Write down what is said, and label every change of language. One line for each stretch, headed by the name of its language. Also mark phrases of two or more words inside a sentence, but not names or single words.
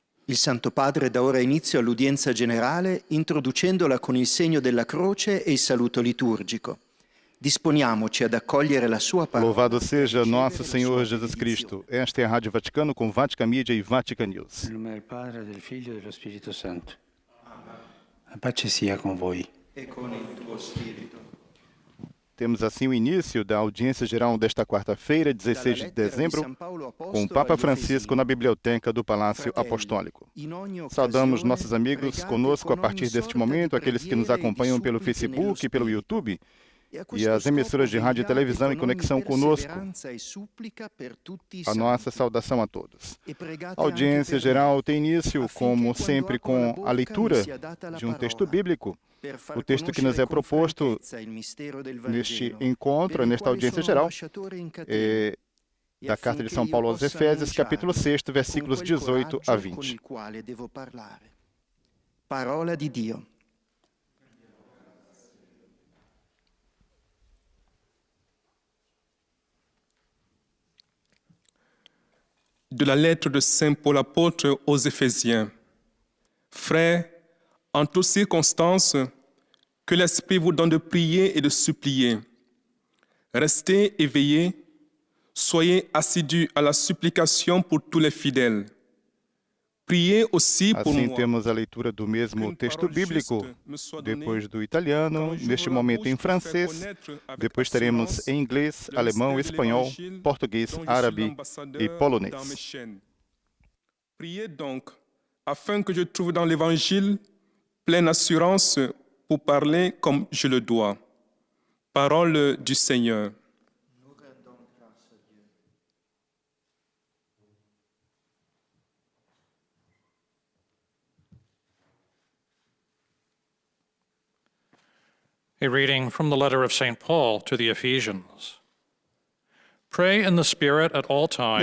Italian: Il Santo Padre dà ora inizio all'udienza generale introducendola con il segno della croce e il saluto liturgico. Disponiamoci ad accogliere la sua parola.
Portuguese: Louvado seja nosso Senhor Jesus Cristo. Esta é a Rádio Vaticano com Vatican Media e Vatican News.
Italian: Nel nome del Padre, del Figlio e dello Spirito Santo. A pace sia com voi. E con il tuo spirito.
Portuguese: Temos assim o início da audiência geral desta quarta-feira, 16 de dezembro, com o Papa Francisco na Biblioteca do Palácio Apostólico. Saudamos nossos amigos conosco a partir deste momento, aqueles que nos acompanham pelo Facebook e pelo YouTube, e as emissoras de rádio e televisão em conexão conosco. A nossa saudação a todos. A audiência geral tem início, como sempre, com a leitura de um texto bíblico. O texto que nos é proposto neste encontro, nesta audiência geral, é da Carta de São Paulo aos Efésios, capítulo 6, versículos 18 a 20.
Italian: Parola di Dio.
French: De la lettre de Saint Paul apôtre aux Éphésiens. Frères, en toutes circonstances, que l'Esprit vous donne de prier et de supplier. Restez éveillés, soyez assidus à la supplication pour tous les fidèles. Priez aussi pour
Portuguese: Assim
French: moi.
Portuguese: temos a leitura do mesmo texto bíblico, depois do italiano, neste momento em francês, depois teremos em inglês, alemão, espanhol, português, árabe e polonês.
French: Priez donc, afin que je trouve dans l'Évangile pleine assurance pour parler comme je le dois. Parole du Seigneur.
English: A reading from the letter of St. Paul to the Ephesians. Pray in the Spirit at all times,